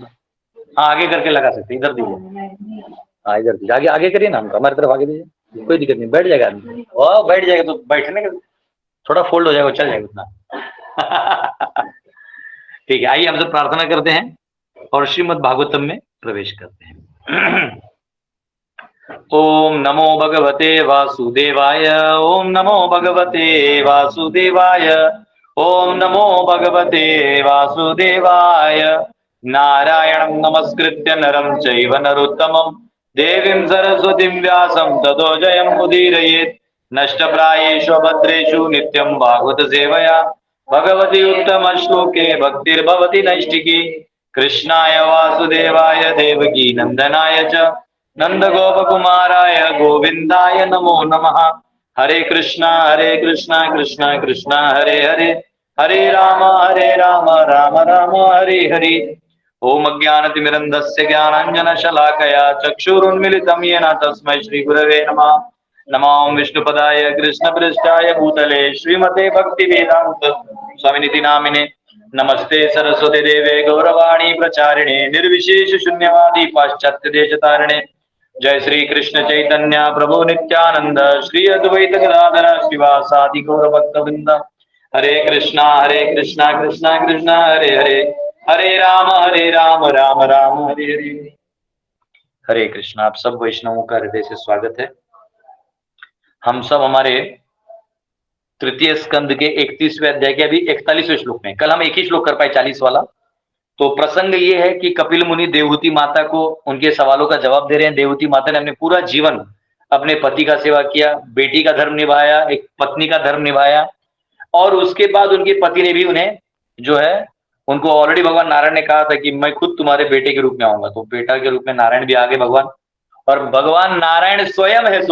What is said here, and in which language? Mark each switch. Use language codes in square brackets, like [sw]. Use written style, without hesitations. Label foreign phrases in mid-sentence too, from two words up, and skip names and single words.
[hi] हाँ आगे करके लगा सकते, इधर दीजिए, हाँ इधर दीजिए, आगे आगे करिए ना, हमको हमारी तरफ आगे दीजिए, कोई दिक्कत नहीं, बैठ जाएगा आदमी। वाह बैठ जाएगा तो बैठने का थोड़ा फोल्ड हो जाएगा, चल जाएगा उतना। ठीक है, आइए हम सब प्रार्थना करते हैं और श्रीमद् भागवतम में प्रवेश करते हैं। [sa] ओम नमो भगवते वासुदेवाय, ओम नमो भगवते वासुदेवाय, ओम नमो भगवते वासुदेवाय। नारायणं नमस्कृत्य नरं चैव नरोत्तमं देवीं सरस्वतीं व्यासं ततो जयं उदीरयेत्। नष्टप्रायेषु भद्रेषु नित्यं भागवत सेवया भगवती उत्तम श्लोके भक्तिर्भवति नैष्टिकी। कृष्णाय वासुदेवाय देवकी नंदनाय च नंद गोपकुमाराय गोविंदाय नमो नमः। हरे कृष्णा कृष्णा कृष्णा हरे हरे, हरे राम राम राम हरे हरे। ओम अज्ञानतिमिरन्धस्य ज्ञानाञ्जनशलाकया चक्षुरुन्मिलितं येन तस्मै श्रीगुरवे नमः। नमो विष्णुपदाय कृष्णपृष्ठाय भूतले श्रीमते भक्तिवेदान्त स्वामिनिति नामिने। नमस्ते सरस्वती देवे गौरवाणी प्रचारिणे निर्विशेष शून्यवादी पाश्चात्य देशतारिणे। जय श्री कृष्ण चैतन्य प्रभु नित्यानंद श्री अद्वैत गदाधर श्रीवासादि गौर भक्तवृंद। हरे कृष्णा कृष्णा कृष्णा हरे हरे, हरे राम राम राम हरे हरे। [hi] हरे कृष्णा। आप सब वैष्णवों का हृदय से स्वागत है। हम सब हमारे तृतीय स्कंद के 31वें अध्याय के अभी 41वें श्लोक में, कल हम एक ही श्लोक कर पाए 40 वाला। तो प्रसंग ये है कि कपिल मुनि देवहूति माता को उनके सवालों का जवाब दे रहे हैं। देवहूति माता ने अपने पूरा जीवन अपने पति का सेवा किया, बेटी का धर्म निभाया, एक पत्नी का धर्म निभाया, और उसके बाद उनके पति ने भी उन्हें जो है, उनको ऑलरेडी भगवान नारायण ने कहा था कि मैं खुद तुम्हारे बेटे के रूप में आऊंगा, तो बेटा के रूप में नारायण भी आगे भगवान, और भगवान नारायण स्वयं है।